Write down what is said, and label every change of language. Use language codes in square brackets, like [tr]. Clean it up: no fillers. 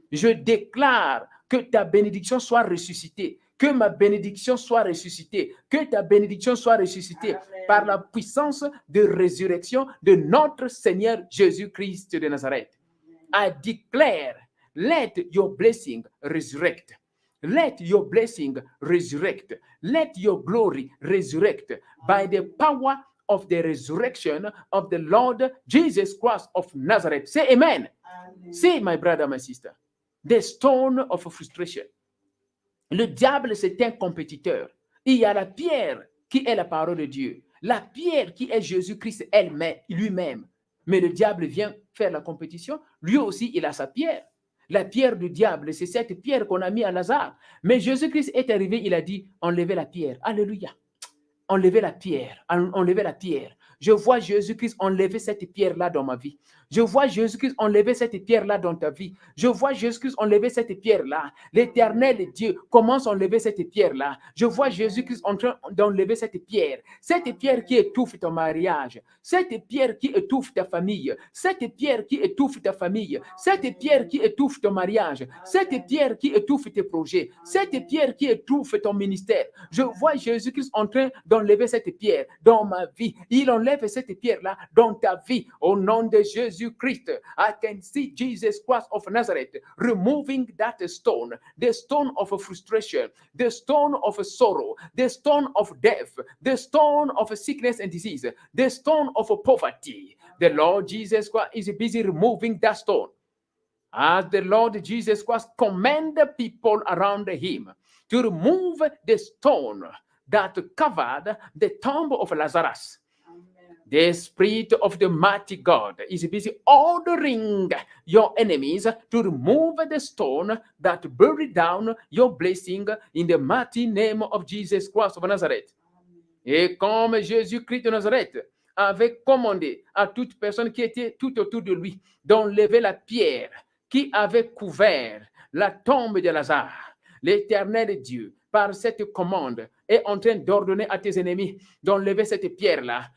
[fr] Je déclare que ta bénédiction soit ressuscitée, que ma bénédiction soit ressuscitée, que ta bénédiction soit ressuscitée Amen. Par la puissance de résurrection de notre Seigneur Jésus-Christ de Nazareth. [en] I declare, let your blessing resurrect. Let your blessing resurrect. Let your glory resurrect by the power of the resurrection of the Lord Jesus Christ of Nazareth. Say amen. Amen. Say, my brother, my sister, the stone of frustration. [fr] Le diable, c'est un compétiteur. Il y a la pierre qui est la parole de Dieu. La pierre qui est Jésus-Christ lui-même. Mais le diable vient faire la compétition. Lui aussi, il a sa pierre. La pierre du diable, c'est cette pierre qu'on a mis à Lazare. Mais Jésus-Christ est arrivé, il a dit, enlevez la pierre. Alléluia. Enlevez la pierre. Enlevez la pierre. Je vois Jésus-Christ enlever cette pierre-là dans ma vie. Je vois Jésus-Christ enlever cette pierre-là dans ta vie. Je vois Jésus-Christ enlever cette pierre-là. L'Éternel Dieu commence à enlever cette pierre-là. Je vois Jésus-Christ en train d'enlever cette pierre. Cette pierre qui étouffe ton mariage. Cette pierre qui étouffe ta famille. Cette pierre qui étouffe ta famille. Cette pierre qui étouffe ton mariage. Cette pierre qui étouffe tes projets. Cette pierre qui étouffe ton ministère. Je vois Jésus-Christ en train d'enlever cette pierre dans ma vie. Il enlève cette pierre-là dans ta vie. Au nom de Jésus-Christ, [en] I can see Jesus Christ of Nazareth removing that stone, the stone of frustration, the stone of sorrow, the stone of death, the stone of sickness and disease, the stone of poverty. The Lord Jesus Christ is busy removing that stone. As the Lord Jesus Christ commanded the people around him to remove the stone that covered the tomb of Lazarus. The Spirit of the mighty God is busy ordering your enemies to remove the stone that buried down your blessing in the mighty name of Jesus Christ of Nazareth. [fr] Et comme Jésus-Christ de Nazareth avait commandé à toute personne qui était tout autour de lui d'enlever la pierre qui avait couvert la tombe de Lazare, l'Éternel Dieu, par cette commande, est en train d'ordonner à tes ennemis d'enlever cette pierre-là.